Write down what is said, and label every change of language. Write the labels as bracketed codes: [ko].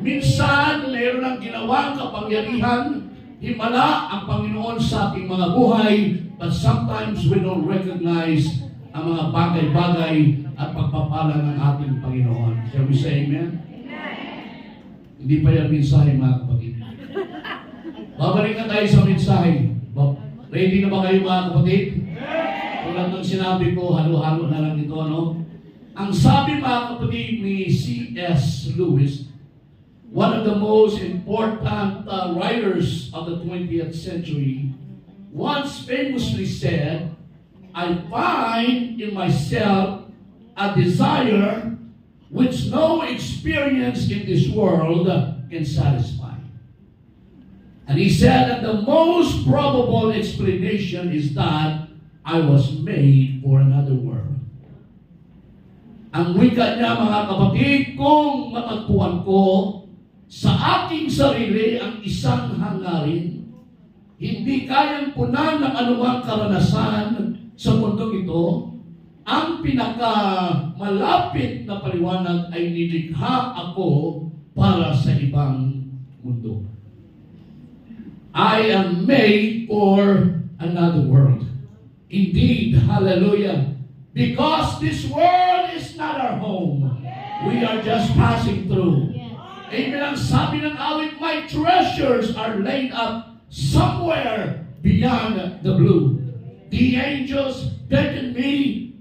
[tl] Minsan, mayroon ng ginawang kapangyarihan, himala ang Panginoon sa ating mga buhay, [en] but sometimes we don't recognize [tl] ang mga bagay-bagay at pagpapala ng ating Panginoon. [en] Shall we say amen? [tl] Hindi pa yan mensahe mga kapatid. Babalik na tayo sa mensahe. Ready na ba kayo mga kapatid? Tulad ng sinabi ko, halo-halo na lang ito, no? Ang sabi mga kapatid ni C.S. [en] Lewis, one of the most important writers of the 20th century, once famously said, I find in myself a desire which no experience in this world can satisfy. And he said that the most probable explanation is that I was made for another world. [tl] Ang wika niya mga kapatid, kung matagpuan ko sa aking sarili ang isang hangarin, hindi kayang punan ng anumang karanasan sa mundong ito, ang pinakamalapit na paliwanag ay nilikha ako para sa ibang mundo. [en] I am made for another world. Indeed, hallelujah. Because this world is not our home. We are just passing through. Amen. [tl] Ang sabi ng awit, [en] my treasures are laid up somewhere beyond the blue. The angels beckon me